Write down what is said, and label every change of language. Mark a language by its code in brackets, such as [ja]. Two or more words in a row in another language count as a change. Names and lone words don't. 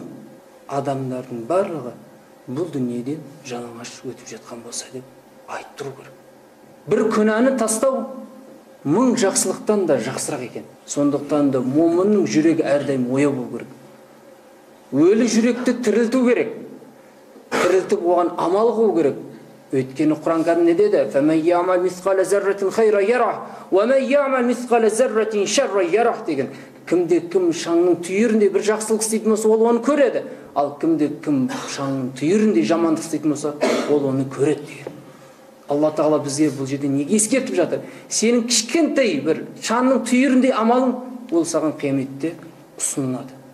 [kk] Адамдардың барлығы бұл дүниеден жалаңаш өтіп жатқан болса деп айттыру керек. Бір күнәні тастау мың жақсылықтан да жақсырақ екен. Сондықтан да момынның жүрегі әрдайым ояу болу керек. Өлі жүректі тірілту керек. Тірілтіп оған амал қылу керек. Өйткені Құран кәрім не деді? [ar] فَمَنْ يَعْمَلْ مِثْقَالَ ذَرَّةٍ خَيْرًا يَرَهُ وَمَنْ يَعْمَلْ مِثْقَالَ ذَرَّةٍ شَرًّا يَرَهُ деген. [kk] Кімде кім шаңның түйірінде бір жақсылық істейтін болса, ол оны көреді. Ал кімде кім шаңның түйірінде жамандық істейтін болса, ол оны көреді деген. Алла Тағала бізге бұл жерде неге ескертіп жатыр? Сенің кішкентай бір шаңның түйіріндей амалың ол саған қияметте ұсынылады.